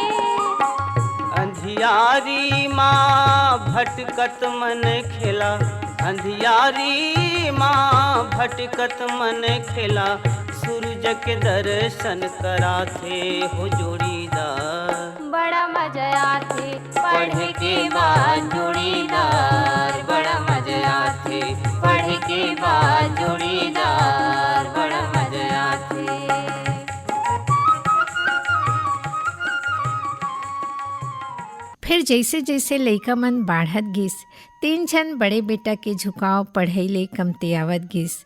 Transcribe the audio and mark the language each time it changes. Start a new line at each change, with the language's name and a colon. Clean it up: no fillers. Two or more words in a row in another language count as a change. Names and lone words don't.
Chhattisgarhi: अंधियारी माँ भटकत मन खेला, अंधियारी माँ भटकत मन खेला, सूरज के दर्शन कराथे हो जोड़ीदार बड़ा मजा आथे। पढ़े के बाद जोड़ीदार बड़ा मजा आथे। पढ़े के बाद जोड़ीदार बड़ा मजा आथे। फिर जैसे जैसे लइका मन बाढ़त गिस 3 झन बड़े बेटा के झुकाव पढ़ाई ले कमते आवत गिस।